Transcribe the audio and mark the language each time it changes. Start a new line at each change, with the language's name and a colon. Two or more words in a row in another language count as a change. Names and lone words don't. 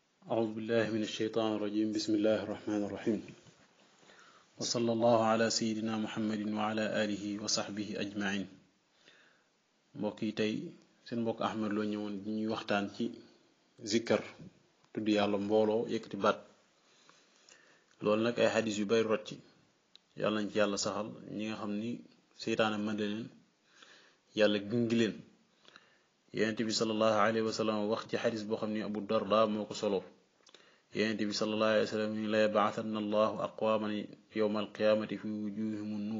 Arabic: أعوذ بالله من الشيطان الرجيم بسم الله الرحمن الرحيم وصلى الله على سيدنا محمد وعلى آله وصحبه أجمعين
Wolof: mbokk yi tey seen mbokk Ahmed Lo ñëwoon di ñuy waxtaan ci zikkar tudd yàlla mbooloo yëkkati baat loolu nag ay xadis yu bari rot ci yàlla nañ ci yàlla saxal ñi nga xam ni seytaane mën leen yàlla gingi leen yonent bi
Arabic: صلى الله عليه وسلم
Wolof: wax ci xadis boo xam ni Abu Darda moo ko solo yonent bi
Arabic: صلى الله عليه وسلم ليبعثن الله أقواما يوم القيامة في وجوههم النور